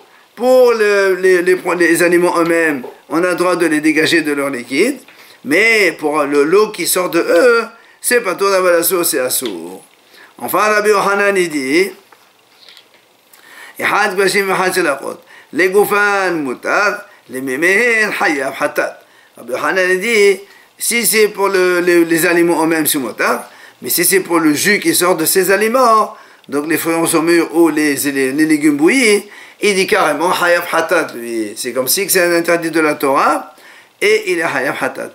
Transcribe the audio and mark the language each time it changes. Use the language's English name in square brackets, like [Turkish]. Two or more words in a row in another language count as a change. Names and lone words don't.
[French] Pour les aliments eux-mêmes, on a le droit de les dégager de leur liquide, mais pour l'eau qui sort de eux, c'est [Hebrew] פטור אבל אסור, [French] c'est assour. Enfin, Rabbi Yochanan il dit, les [Hebrew] גופן מותר, [French] les [Hebrew] מימיהן חייב חטאת. [French] Rabbi Yochanan il dit, si c'est pour les aliments eux-mêmes, c'est mutar, mais si c'est pour le jus qui sort de ces aliments, donc les fruits en saumure ou les légumes bouillis, il dit carrément [Hebrew] חייב חטאת, [French] lui. C'est comme si c'est un interdit de la Torah, et il est [Hebrew] חייב חטאת.